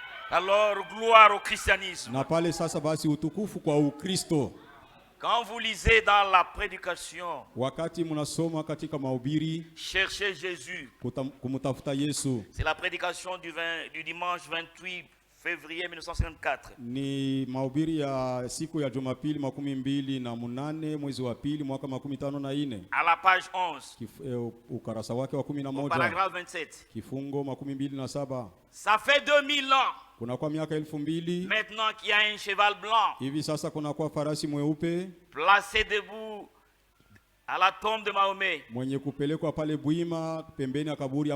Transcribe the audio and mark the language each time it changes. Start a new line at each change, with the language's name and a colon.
French: Alors, gloire au christianisme.
Swahili: Na pale sasa basi utukufu kwa Ukristo.
French: Quand vous lisez dans la prédication,
Swahili: Wakati mnasoma katika mahubiri
French: cherchez Jésus.
Swahili: kumtafuta Yesu,
French: C'est la prédication du dimanche 28 février 1954.
Swahili: ni mahubiri ya siku ya Jumapili 28 mwezi wa pili mwaka 54,
French: À la page 11,
Swahili: ukarasa wake wa
French: au 11, paragraphe 27.
Swahili: kifungo 27.
French: Ça fait 2000 ans
Swahili: Kuna kwa miaka 2000
French: maintenant qu'il y a un cheval blanc
Swahili: hivi sasa, kuna kwa farasi mweupe
French: placé debout à la tombe de Mahomet.
Swahili: mwenye kupelekwa pale Bwima pembeni ya kaburi ya